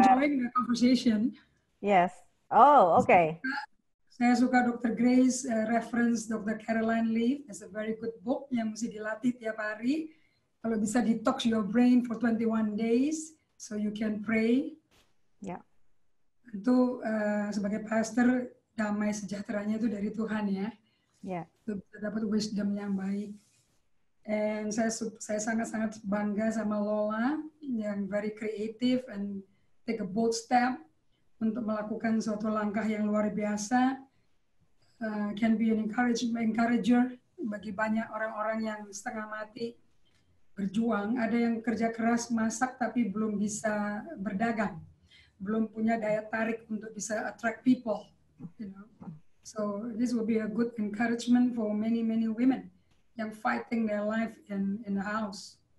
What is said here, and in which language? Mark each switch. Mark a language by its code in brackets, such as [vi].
[en] enjoying the conversation. Yes. Oh, okay. [id] Saya suka Dr. Grace, reference Dr. Caroline Leaf. [en] It's a very good book [id] yang mesti dilatih tiap hari. Kalau bisa [en] detox your brain for 21 days, so you can pray. [id] Ya. Itu sebagai pastor, damai sejahteranya itu dari Tuhan ya. Ya. Itu bisa dapat wisdom yang baik. [en] And [id] saya sangat-sangat bangga sama Lola yang [en] very creative and take a bold step [id] untuk melakukan suatu langkah yang luar biasa. [en] Can be an encourager [id] bagi banyak orang-orang yang setengah mati berjuang. Ada yang kerja keras masak tapi belum bisa berdagang, belum punya daya tarik untuk bisa [en] attract people. You know? So this will be a good encouragement for many women [id] yang [en] fighting their life in the house.